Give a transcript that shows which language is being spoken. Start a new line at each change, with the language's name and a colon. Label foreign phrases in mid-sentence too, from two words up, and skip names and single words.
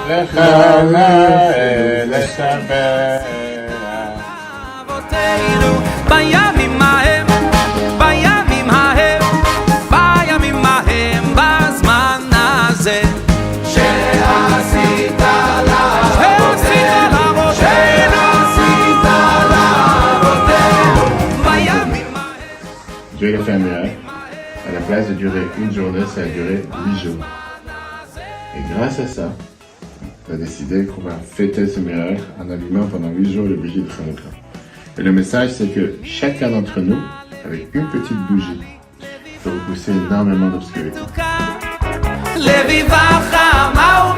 Hebrew: אבותינו בימים ההם, בימים ההם, בימים ההם, בזמן הזה שעשית לאבותינו, שעשית לאבותינו בימים ההם.
French: Dieu a fait un miracle. À la place de durer une journée, ça a duré 8 jours. Et grâce à ça, on a décidé qu'on va fêter ce miracle en allumant pendant 8 jours les bougies de Hanouka. Et le message, c'est que chacun d'entre nous, avec une petite bougie, peut repousser énormément d'obscurité.